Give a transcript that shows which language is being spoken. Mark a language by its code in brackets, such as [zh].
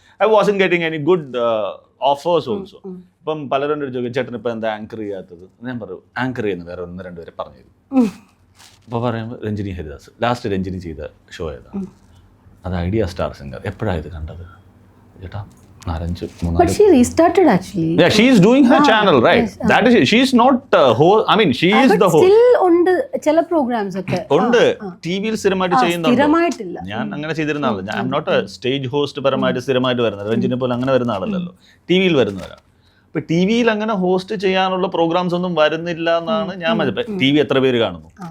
[en] I wasn't getting any good offers also. [ml] ഇപ്പം പലരും ചോദിക്കും ചേട്ടൻ ഇപ്പം എന്താ ആങ്കർ ചെയ്യാത്തത്. ഞാൻ പറയും ആങ്കർ ചെയ്യുന്ന വേറെ 1-2 പേരെ പറഞ്ഞു തരും. അപ്പോൾ പറയുമ്പോൾ രഞ്ജിനി ഹരിദാസ് ലാസ്റ്റ് രഞ്ജിനി ചെയ്ത ഷോ ഏതാ, അത് ഐഡിയ സ്റ്റാർ സിംഗർ. എപ്പോഴാണ് ഇത് കണ്ടത് ചേട്ടാ? 4-5. [en] But she restarted actually. Yeah, she is doing her channel, right? Yes, that is, she is not I mean, she is the host. [ml] Still ഉണ്ട് ചില പ്രോഗ്രാംസ് ഒക്കെ ഉണ്ട്. ടിവിയിൽ സ്ഥിരമായിട്ട് ചെയ്യുന്നുണ്ട്. സ്ഥിരമായിട്ടില്ല. ഞാൻ അങ്ങനെ ചെയ്തിരുന്ന ആളല്ല. [en] I am not a stage host [ml] പരമായിട്ട് സ്ഥിരമായിട്ട് വരുന്നത്. രഞ്ജിനെ പോലെ അങ്ങനെ വരുന്ന ആളല്ലല്ലോ, ടിവിയിൽ വരുന്നവരാണ്. ഇപ്പൊ ടിവിയിൽ അങ്ങനെ ഹോസ്റ്റ് ചെയ്യാനുള്ള പ്രോഗ്രാംസ് ഒന്നും വരുന്നില്ല എന്നാണ് ഞാൻ മനസ്സിലാക്കുന്നത്. ടിവി എത്ര പേര് കാണുന്നു?